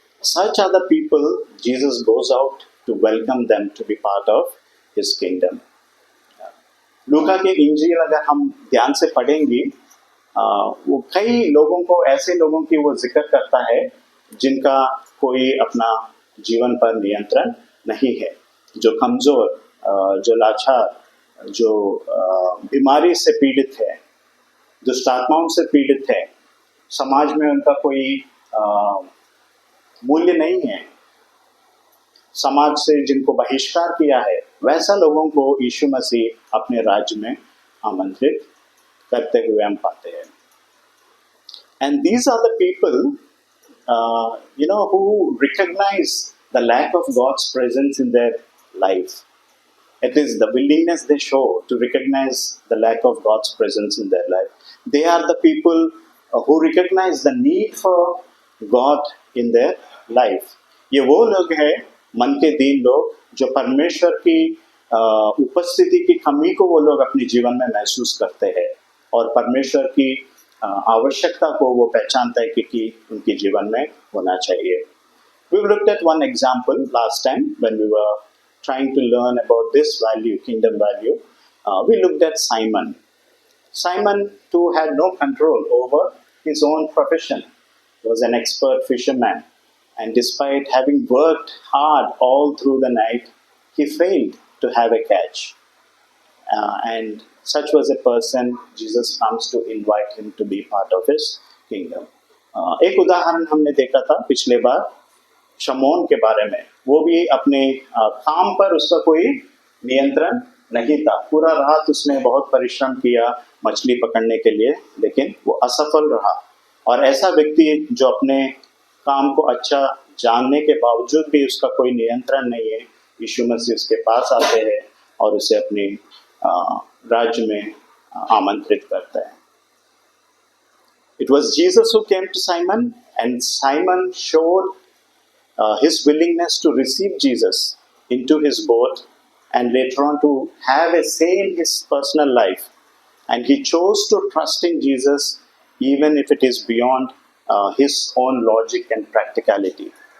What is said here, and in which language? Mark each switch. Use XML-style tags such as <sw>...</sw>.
<en>Such are the people Jesus goes out to welcome them to be part of his kingdom.</en> <hi>लूका के इंजील अगर हम ध्यान से पढ़ेंगे, वो कई लोगों को, ऐसे लोगों की वो जिक्र करता है जिनका कोई अपना जीवन पर नियंत्रण नहीं है, जो कमजोर, जो लाचार, जो बीमारी से पीड़ित है, दुष्ट आत्माओं से पीड़ित है, समाज में उनका कोई मूल्य नहीं है, समाज से जिनको बहिष्कार किया है, वैसा लोगों को यीशु मसीह अपने राज्य में आमंत्रित करते हुए हम पाते हैं.</hi> <en>And these are the people who recognize the lack of God's presence in their life. It is the willingness they show to recognize the lack of God's presence in their life. They are the people who recognize the need for God in their life.</en> <hi>ये वो लोग हैं, मन के दीन लोग, जो परमेश्वर की उपस्थिति की कमी को वो लोग अपने जीवन में महसूस करते हैं और परमेश्वर की आवश्यकता को वो पहचानते हैं कि उनके जीवन में होना चाहिए.</hi> <en>We looked at one example last time when we were trying to learn about this value, kingdom value. We looked at Simon. Simon too had no control over his own profession. He was an expert fisherman, and despite having worked hard all through the night, he failed to have a catch. And such was a person Jesus comes to invite him to be part of his kingdom.</en> <hi>एक उदाहरण हमने देखा था पिछले बार शमौन के बारे में. वो भी अपने काम पर उसका कोई नियंत्रण नहीं था. पूरा रात उसने बहुत परिश्रम किया मछली पकड़ने के लिए, लेकिन वो असफल रहा. और ऐसा व्यक्ति जो अपने काम को अच्छा जानने के बावजूद भी उसका कोई नियंत्रण नहीं है, यीशु मसीह उसके पास आते हैं और उसे अपने राज्य में आमंत्रित करता है.</hi> <en>It was Jesus who came to Simon, and Simon showed his willingness to receive Jesus into his boat and later on to have a say in his personal life. And he chose to trust in Jesus even if it is beyond his own logic and practicality.</en>